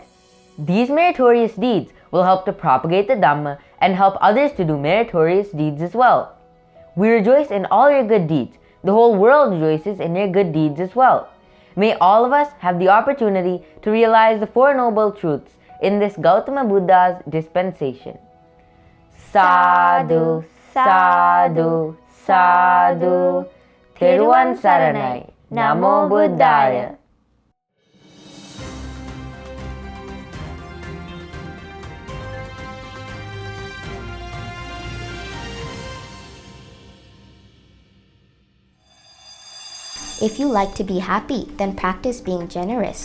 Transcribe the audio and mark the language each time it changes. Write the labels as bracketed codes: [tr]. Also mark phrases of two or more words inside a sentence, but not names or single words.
[en] These meritorious deeds will help to propagate the Dhamma and help others to do meritorious deeds as well. We rejoice in all your good deeds. The whole world rejoices in your good deeds as well. May all of us have the opportunity to realize the Four Noble Truths in this Gautama Buddha's dispensation. [pi] Sadhu, sadhu, sadhu. [si] Teruvan Saranai. [pi] Namo Buddhaya. [en] If you like to be happy, then practice being generous.